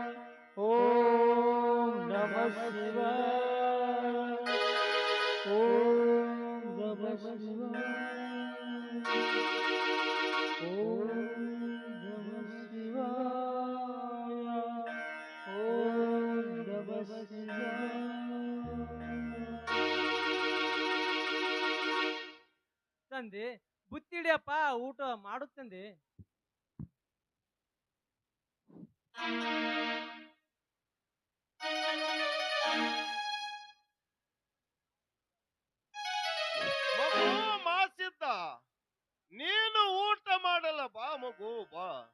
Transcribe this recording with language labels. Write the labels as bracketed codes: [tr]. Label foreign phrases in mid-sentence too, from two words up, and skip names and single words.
[sa] ಓಂ ನಮಃ ಶಿವಾಯ. ಓಂ ನಮಃ ಶಿವಾಯ. ಓಂ ನಮಃ ಶಿವಾಯ. ಓಂ ನಮಃ ಶಿವಾಯ. [kn] ತಂದೆ ಬುತ್ತಿಡಿಯಪ್ಪ, ಊಟ ಮಾಡುತ್ತಂದೆ. ಮಗು ಮಾಸಿದ್ದ, ನೀನು ಊಟ ಮಾಡಲ್ಲ, ಬಾ ಮಗು ಬಾ.